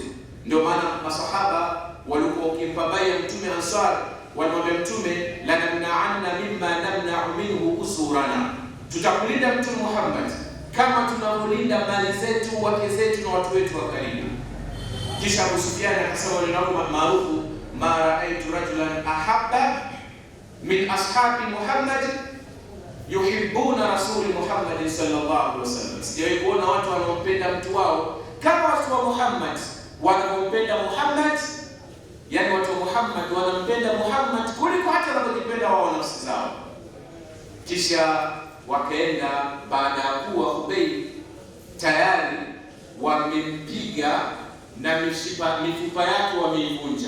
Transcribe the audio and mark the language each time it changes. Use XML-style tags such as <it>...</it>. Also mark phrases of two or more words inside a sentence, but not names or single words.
<sw>Ndio maana masahaba walikuwa wakimpa baya mtume Ansar, walimwambia mtume,</sw> <ar>لنمنعن مما نمنع منه أزرنا,</ar> <sw>tutakulinda Mtume Muhammad kama tunavyolinda mali zetu, wake zetu na watu wetu wa karibu. Kisha Abu Sufyan akasema neno maarufu,</sw> <ar>ما رأيت رجلا أحب من أصحاب محمد يحبون رسول محمد صلى الله عليه وسلم,</ar> <sw>sijawahi kuona watu wanaompenda mtu wao kama watu wa Muhammad wanaompenda Muhammad. Yani watu wa Muhammad wanampenda Muhammad kuliko hata wanavyojipenda wao nafsi zao. Kisha wakaenda baada ya kuwa Khubayb tayari wamempiga na mifupa yake wameivunja.</sw>